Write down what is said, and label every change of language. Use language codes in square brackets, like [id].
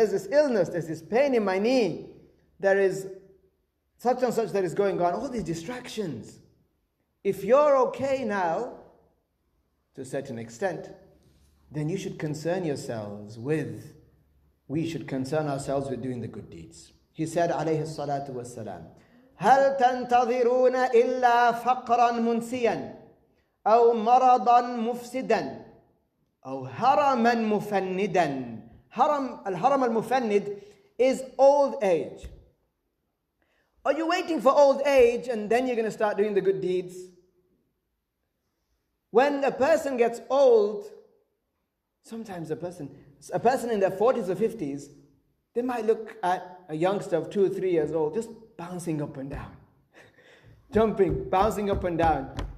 [en] There's this illness, there's this pain in my knee. There is such and such that is going on. All these distractions. If you're okay now, to a certain extent, then you should concern yourselves with, we should concern ourselves with doing the good deeds. He said, [ar] alayhi salatu wassalam, هَلْ تَنْتَظِرُونَ إِلَّا فَقْرًا مُنْسِيًا أو مرضا مفسدا أو هرما مفندا. الهرم المفند [en] is old age. Are you waiting for old age and then you're going to start doing the good deeds? When a person gets old, sometimes a person in their 40s or 50s, they might look at a youngster of 2 or 3 years old just bouncing up and down, jumping, bouncing up and down.